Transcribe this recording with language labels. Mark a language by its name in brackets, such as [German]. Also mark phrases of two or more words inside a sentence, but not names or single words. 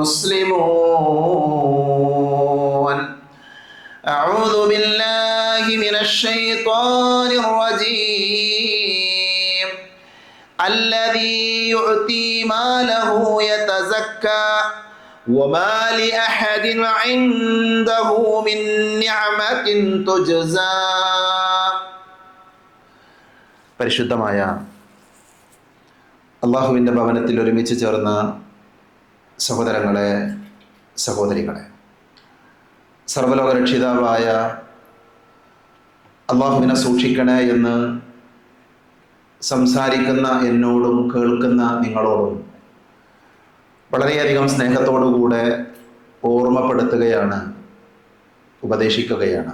[Arabic] مسلمون أعوذ بالله من الشيطان الرجيم الذي يؤتي ماله يتزكى وما لأحد عنده من نعمة تجزى [Malayalam] പരിശുദ്ധമായ അള്ളാഹുവിൻ്റെ ഭവനത്തിൽ ഒരുമിച്ച് ചേർന്ന സഹോദരങ്ങളെ സഹോദരികളെ, സർവ്വലോകരക്ഷിതാവായ അള്ളാഹുവിനെ സൂക്ഷിക്കണേ എന്ന് സംസാരിക്കുന്ന എന്നോടും കേൾക്കുന്ന നിങ്ങളോടും വളരെയധികം സ്നേഹത്തോടുകൂടെ ഓർമ്മപ്പെടുത്തുകയാണ്, ഉപദേശിക്കുകയാണ്.